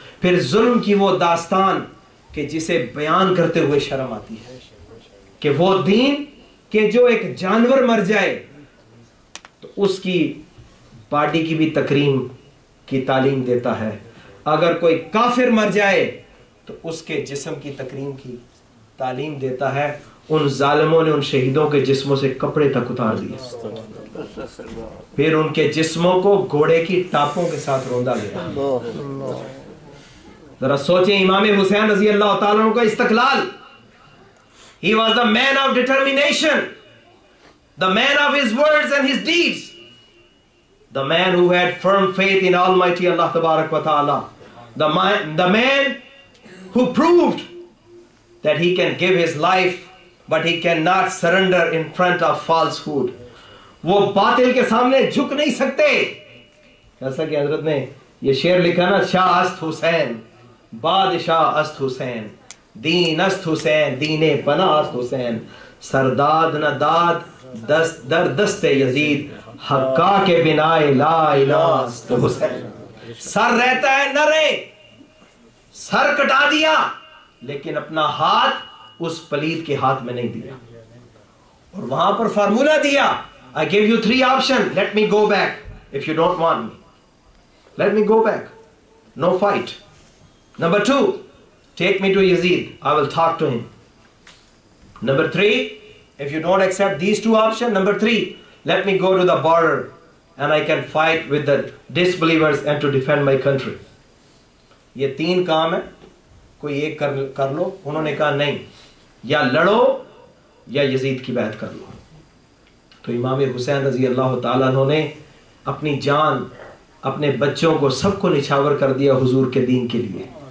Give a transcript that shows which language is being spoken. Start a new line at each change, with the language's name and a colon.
Urdu: پھر ظلم کی وہ داستان کہ جسے بیان کرتے ہوئے شرم آتی ہے, کہ وہ دین کہ جو ایک جانور مر جائے تو اس کی باڈی کی بھی تکریم کی تعلیم دیتا ہے, اگر کوئی کافر مر جائے تو اس کے جسم کی تکریم کی تعلیم دیتا ہے. ان ظالموں نے ان شہیدوں کے جسموں سے کپڑے تک اتار دیے, پھر ان کے جسموں کو گھوڑے کی ٹاپوں کے ساتھ روندا گیا. ذرا سوچیں امام حسین رضی اللہ تعالیٰ عنہ کا استقلال.
English: He was the man of determination, the man of his words and his deeds, the man who had firm faith in Almighty Allah Tabarak wa Ta'ala, the man who proved that he can give his life but he cannot surrender in front of falsehood.
Urdu: وہ باطل کے سامنے جھک نہیں سکتے. جیسا کہ حضرت نے یہ شعر لکھا نا,
Persian: شاہ است حسین بادشاہ است حسین, دین است حسین دین پناہ است حسین, سرداد نہ داد در دست یزید, حقا کے بنا لا الہ است حسین.
Urdu: سر رہتا ہے نہ رہے, سر کٹا دیا لیکن اپنا ہاتھ اس پلید کے ہاتھ میں نہیں دیا, اور وہاں پر فارمولہ دیا,
English: I give you 3 options, let me go back if you don't want me, let me go back, no fight. Number 2, take me to Yazid, I will talk to him. Number 3, if you don't accept these 2 options, number 3, let me go to the border and I can fight with the disbelievers and to defend my country.
Urdu: یہ 3 کام ہے, کوئی ایک کر لو. انہوں نے کہا نہیں, یا لڑو یا یزید کی بیعت کر لو. تو امام حسین رضی اللہ تعالیٰ عنہ نے اپنی جان اپنے بچوں کو سب کو نچھاور کر دیا حضور کے دین کے لیے.